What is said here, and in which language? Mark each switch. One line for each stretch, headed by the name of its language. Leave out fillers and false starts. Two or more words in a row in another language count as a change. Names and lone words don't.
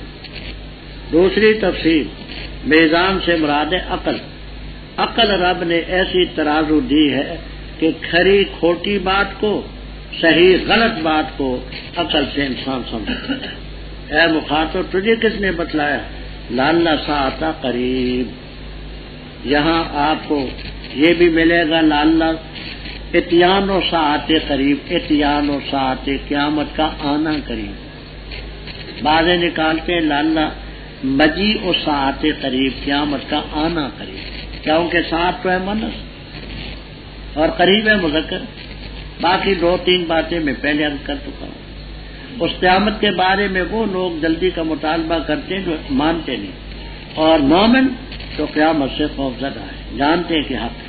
Urdu: دوسری تفسیر میزان سے مراد ہے عقل رب نے ایسی ترازو دی ہے کہ کھری کھوٹی بات کو، صحیح غلط بات کو عقل سے انسان سمجھتا ہے۔ اے مخاطب تجھے کس نے بتلایا؟
Arabic: لعل ساعۃ قریب،
Urdu: یہاں آپ کو یہ بھی ملے گا
Arabic: لعل اتیان و ساعت قریب، اتیان و ساعت
Urdu: قیامت کا آنا قریب۔ بعض نکالتے ہیں
Arabic: لعل مجیء و ساعت قریب،
Urdu: قیامت کا آنا قریب، کیونکہ ساعت تو ہے مؤنث اور قریب ہے مذکر۔ باقی دو تین باتیں میں پہلے عرض کر چکا ہوں۔ اس قیامت کے بارے میں وہ لوگ جلدی کا مطالبہ کرتے ہیں جو مانتے نہیں، اور مومن تو قیامت سے خوف زدہ ہے، جانتے ہیں کہ حق ہے۔